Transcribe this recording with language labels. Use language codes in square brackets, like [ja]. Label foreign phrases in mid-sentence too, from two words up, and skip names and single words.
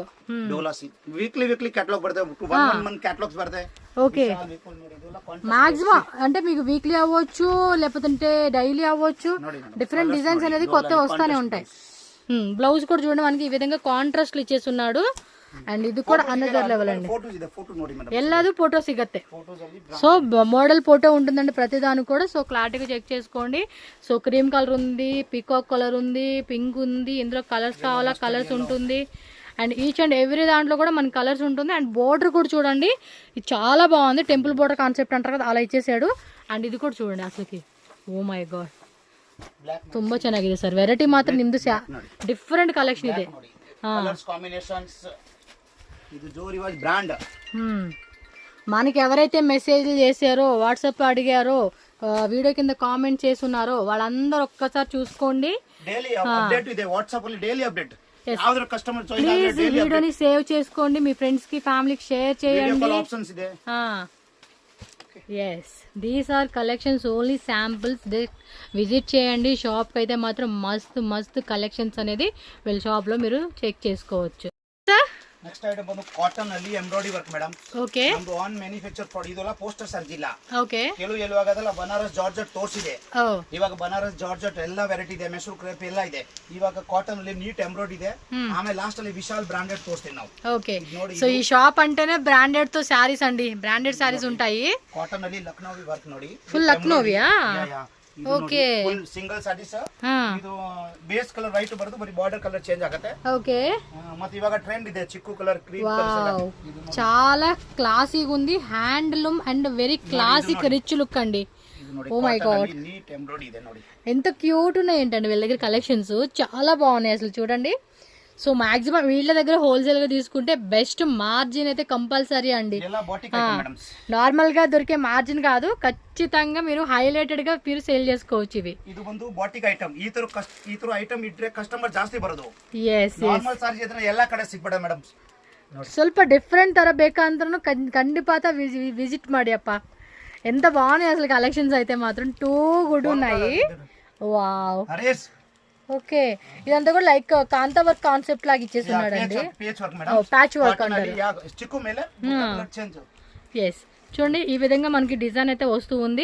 [en] weekly catalogue [te] పడతాయి, 1 [en] month catalogues [te] పడతాయి. [en] okay maximum [te] అంటే మీకు వీక్లీ అవ్వచ్చు లేకపోతే డైలీ అవ్వచ్చు, [en] different designs [te] అనేది కొత్త వస్తానే ఉంటాయి. బ్లౌజ్ కూడా చూడండి మనకి ఈ విధంగా కాంట్రాస్ట్ ఇచ్చేస్తున్నాడు. అండ్ ఇది కూడా [en] another level [te] అండి. [kn] ಎಲ್ಲದು ಫೋಟೋ ಸಿಗತ್ತೆ. [en] so model photo [te] ఉంటుందండి ప్రతి దానికి కూడా. సో క్లారిటీగా చెక్ చేసుకోండి. [en] so cream colour [te] ఉంది, [en] peacock colour [te] ఉంది, పింక్ ఉంది. ఇందులో కలర్స్ కావాలా కలర్స్ ఉంటుంది. [en] and each and every [te] దాంట్లో కూడా మనకి కలర్స్ ఉంటుంది. [en] and border [te] కూడా చూడండి, ఇది చాలా బాగుంది. [en] temple border concept [te] అంటారు కదా అలా ఇచ్చేసాడు. అండ్ ఇది కూడా చూడండి అసలుకి [en] oh my god [kn] ತುಂಬಾ ಚೆನ್ನಾಗಿದೆ ಸರ್. ವೆರೈಟಿ ಮಾತ್ರ ನಿಮ್ದು [en] different collection [kn] ಇದೆ. [te] మనకి ఎవరైతే మెసేజ్లు చేశారో వాట్సాప్ అడిగారో వీడియో కింద కామెంట్ చేస్తున్నారో వాళ్ళందరూ ఒక్కసారి చూసుకోండి. ప్లీజ్ వీడియోని సేవ్ చేసుకోండి, మీ ఫ్రెండ్స్ కి ఫ్యామిలీకి షేర్ చేయండి. [en] yes these are collections only samples. [te] విజిట్ చేయండి షాప్కి అయితే మాత్రం మస్తు మస్తు కలెక్షన్స్ అనేది వీళ్ళ షాప్లో మీరు చెక్ చేసుకోవచ్చు. [en] next item [kn] ಬಂದು ಕಾಟನ್ ಅಲ್ಲಿ [en] embroidery work madam. [kn] ಓಕೆ. ನಮ್ದು [en] own manufacture product [kn] ಇದೆಲ್ಲ ಪೋಸ್ಟರ್ ಸರ್ಜಿಲ್ಲ. ಓಕೆ. ಕೆಲವು ಎಲ್ಲವಾಗದಲ್ಲ ಬನಾರಸ್ ಜಾರ್ಜೆಟ್ ತೋರಿಸಿದೆ. ಇವಾಗ ಬನಾರಸ್ ಜಾರ್ಜೆಟ್ ಎಲ್ಲ ವೆರೈಟಿ ಇದೆ, ಮೆಸೂರ್ ಕ್ರೇಪ್ ಎಲ್ಲ ಇದೆ. ಇವಾಗ ಕಾಟನ್ ಅಲ್ಲಿ [en] neat embroidery [kn] ಇದೆ. ಆಮೇಲೆ ಲಾಸ್ಟ್ ಅಲ್ಲಿ ವಿಶಾಲ್ ಬ್ರಾಂಡೆಡ್ ತೋರಿಸ್ತೀವಿ ನಾವು. [te] ఓకే. సో ఈ షాప్ అంటేనే బ్రాండెడ్ తో సారీస్ అండి, [en] branded sarees [te] ఉంటాయి. [kn] కాటన్ ಅಲ್ಲಿ లక్నోవి వర్క్ ನೋಡಿ. [te] ఫుల్ లక్నోవియా? [kn] ಓಕೆ. [en] full single sarees. [kn] ಇದು [en] base colour white [kn] ಬರುತ್ತೆ, ಬರೀ [en] border colour change [kn] ಆಗುತ್ತೆ. [te] ఓకే. [kn] ಮತ್ತೆ ಇವಾಗ ಟ್ರೆಂಡ್ ಇದೆ ಚಿಕ್ಕು [en] colour cream colour. [te] చాలా క్లాసీగా ఉంది. [en] handloom and very classic rich look [te] అండి. [en] oh my god, neat embroidery [kn] ಇದೆ ನೋಡಿ. [te] ఎంత క్యూట్ ఉన్నాయి ఏంటండి వీళ్ళ దగ్గర కలెక్షన్స్. చాలా బాగున్నాయి అసలు చూడండి. సో మాక్సిమం వీళ్ళ దగ్గర హోల్సేల్ గా తీసుకుంటే [en] best margin [te] అయితే కంపల్సరీ అండి. నార్మల్ గా దొరికే మార్జిన్ కాదు, ఖచ్చితంగా మీరు హైలైటెడ్ గా మీరు సేల్ చేసుకోవచ్చు. ఇవి [kn] ಇದು ಬಂದು [en] batik item. [kn] ಈ ತರ ಐಟಮ್ ಇಟ್ರೆ ಕಸ್ಟಮರ್ ಜಾಸ್ತಿ ಬರೋದು. ಎಸ್ ನಾರ್ಮಲ್ ಸಾರಿ ಇದ್ರೆ ಎಲ್ಲಾ ಕಡೆ ಸಿಗ್ಬೇಡ ಮೇಡಮ್. ಸ್ವಲ್ಪ ಡಿಫ್ರೆಂಟ್ ತರ ಬೇಕಂದ್ರೂ ಖಂಡಿತ విజిట్ ಮಾಡಿ అప్ప. [te] ఎంత బాగున్నాయి అసలు కలెక్షన్స్ అయితే మాత్రం [en] too good [te] ఉన్నాయి. వావ్. ఓకే, ఇదంతా కూడా [en] like kantha work concept [te] లాగా ఇచ్చేస్తున్నాడు అండి. [en] patch work [te] అంటారు. ఎస్, చూడండి ఈ విధంగా మనకి డిజైన్ అయితే వస్తూ ఉంది.